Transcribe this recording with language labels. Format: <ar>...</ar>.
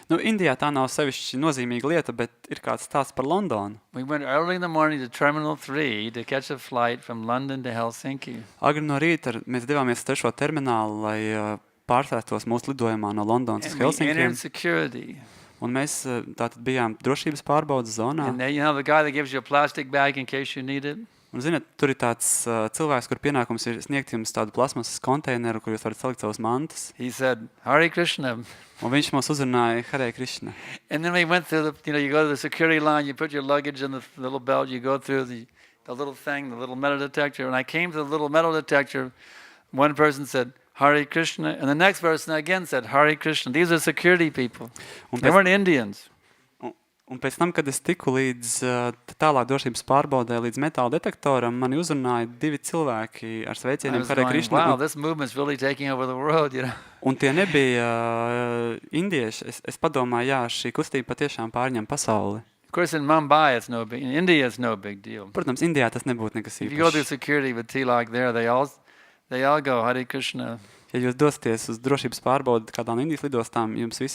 <lv>Indijā tā nav sevišķi nozīmīga lieta, bet ir kāds stāsts par Londonu.</lv> <en>We went early in the morning to Terminal 3 to catch a flight from London to Helsinki.</en> <lv>Agri no rīta mēs devāmies uz 3. terminālu, lai pārsēstos mūsu lidojumā no Londonas uz</lv> <en>And we</en> <lv>Helsinkiem.</lv> <en>entered security.</en> <lv>Un mēs tātad bijām drošības pārbaudas zonā.</lv> <en>And then, the guy that gives you a plastic bag in case you need it,</en> <lv>Un, ziniet, tur ir tāds cilvēks, kur pienākums ir sniegt jums tādu plasmasas konteineru, kur jūs varat salikt savas mantas.</lv> <en>He said, Hare Krishna.</en> <lv>Un viņš mums uzrunāja Hare Krishna.</lv> <en>And then we went through you go to the security line, you put your luggage in the little belt, you go through the little thing, the little metal detector. And I came to the little metal detector. One person said, Hare Krishna. And the next person again said, Hare Krishna. These are security people. They weren't Indians.</en> <lv>Un pēc tam, kad es tiku līdz tālāk drošības pārbaudē, līdz metāla detektoram, mani uzrunāja 2 cilvēki ar sveicieniem Hare Krishna.</lv> <en>Wow, this movement's really taking over the world, you know.</en> <lv>Un tie nebija indieši. Es padomāju, jā, šī kustība patiešām pārņem pasauli.</lv> <en>Of course, in Mumbai, it's no big. In India, it's no big deal.</en> <lv>Protams, Indijā tas nebūtu nekas</lv> <en>If you go through</en> <lv>īpašs.</lv> <en>security with tilak there, they all go Hare Krishna.</en> <lv>Ja jūs dosieties uz drošības pārbaudi kādām Indijas lidostām, jums visi</lv>